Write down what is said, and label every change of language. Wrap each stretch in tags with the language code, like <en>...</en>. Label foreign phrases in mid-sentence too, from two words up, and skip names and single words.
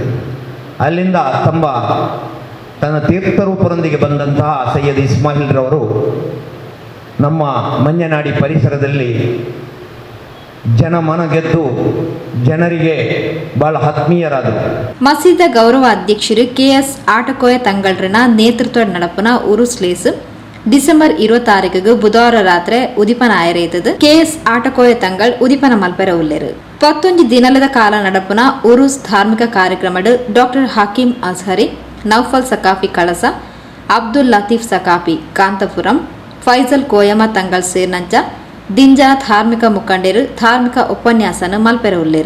<kn>ಅಲ್ಲಿಂದ ತನ್ನ ತೀರ್ಥರೂಪರೊಂದಿಗೆ ಬಂದಂತಹ ಸೈಯದ್ ಇಸ್ಮಾಯಿಲ್ರವರು ನಮ್ಮ ಮಂಜನಾಡಿ ಪರಿಸರದಲ್ಲಿ ಜನಮನ ಗೆದ್ದು ಜನರಿಗೆ ಬಹಳ ಆತ್ಮೀಯರಾದರು.</kn> <tcy>ಮಸೀದ ಗೌರವ ಅಧ್ಯಕ್ಷರು ಕೆಎಸ್ ಆಟಕೋಯ ತಂಗಳ್ರನ ನೇತೃತ್ವ ನಡಪನ ಉರುಸ್ಲೇಸ್ ಡಿಸೆಂಬರ್ 26 ಬುಧವಾರ ರಾತ್ರಿ ಉದಿಪನ ಆಯರೇತದು ಕೆಎಸ್ ಆಟಕೋಯ ತಂಗಳ್ ಉದಿಪನ ಮಲ್ಪೆರ ಉಲ್ಲೆರು 11 ದಿನಲದ ಕಾಲ ನಡಪನ ಉರುಸ್ ಧಾರ್ಮಿಕ ಕಾರ್ಯಕ್ರಮಡು ಡಾಕ್ಟರ್ ಹಕೀಂ ಅಜ್ಹರಿ, ನೌಫಲ್ ಸಕಾಫಿ ಕಳಸ, ಅಬ್ದುಲ್ ಲತೀಫ್ ಸಕಾಫಿ ಕಾಂತಪುರಂ, ಫೈಜಲ್ ಕೋಯಮ ತಂಗಳ್ ಸೇರ್ನಂಚ ದಿಂಜಾ ಧಾರ್ಮಿಕ ಮುಖಂಡರು ಧಾರ್ಮಿಕ ಉಪನ್ಯಾಸನ ಮಲ್ಪೆರ ಉಲ್ಲೆರು.</tcy>